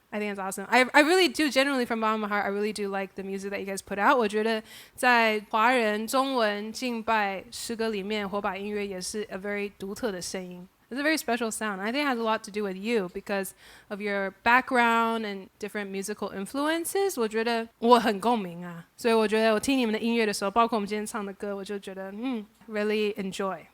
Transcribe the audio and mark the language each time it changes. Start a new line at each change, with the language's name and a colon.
English: I think it's awesome. I really do, genuinely from bottom of my heart, I really do like the music that you guys put out.
Chinese: 我觉得在华人中文敬拜诗歌里面，火把音乐也是
English: a very
Chinese: 独特的声音。
English: It's a very special sound. I think it has a lot to do with you because of your background and different musical influences.
Chinese: 我觉得我很共鸣啊，所以我觉得我听你们的音乐的时候，包括我们今天唱的歌，我就觉得
English: really enjoy.